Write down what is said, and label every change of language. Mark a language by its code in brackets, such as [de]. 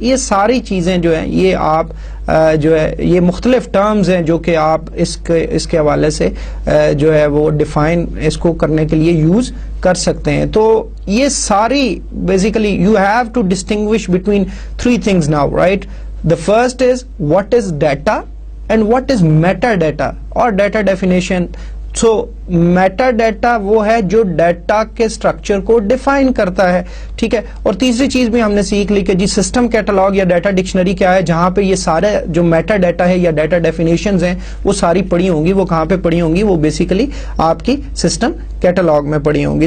[hi] ये सारी चीजें जो हैं ये आप जो है ये मुख्तलिफ टर्म्स हैं जो कि आप इसके हवाले से जो है वो डिफाइन इसको करने के लिए यूज कर सकते हैं. तो ये सारी basically [en] You have to distinguish between three things now, right. The first is what is data and what is metadata or data definition. [hi] So metadata वो है जो डाटा के स्ट्रक्चर को डिफाइन करता है, ठीक है. और तीसरी चीज भी हमने सीख ली कि जी सिस्टम कैटलॉग या डाटा डिक्शनरी क्या है, जहां पे ये सारे जो मेटा डाटा है या डाटा डेफिनेशंस हैं वो सारी पड़ी होंगी. वो कहां पे पड़ी होंगी, वो बेसिकली आपकी सिस्टम कैटलॉग में पड़ी होंगी.